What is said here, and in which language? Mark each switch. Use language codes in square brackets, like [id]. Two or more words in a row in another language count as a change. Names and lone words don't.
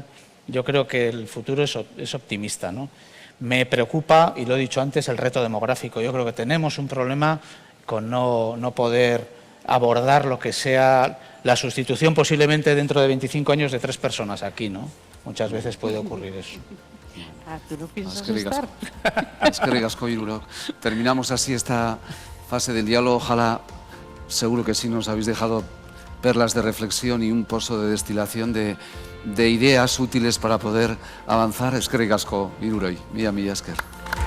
[es] Yo creo que el futuro es optimista, ¿no? Me preocupa, y lo he dicho antes, el reto demográfico. Yo creo que tenemos un problema con no poder abordar lo que sea la sustitución posiblemente dentro de 25 años de 3 personas aquí, ¿no? Muchas veces puede ocurrir eso. ¿Tú no piensas [eu] Eskerrik [es] estar? [eu] asko. Eskerrik asko, Irurok. [es] Terminamos así esta fase del diálogo. Ojalá, seguro que sí, nos habéis dejado perlas de reflexión y un pozo de destilación de ideas útiles para poder avanzar. [eu] Eskerrik asko, Iruroi. Mila esker.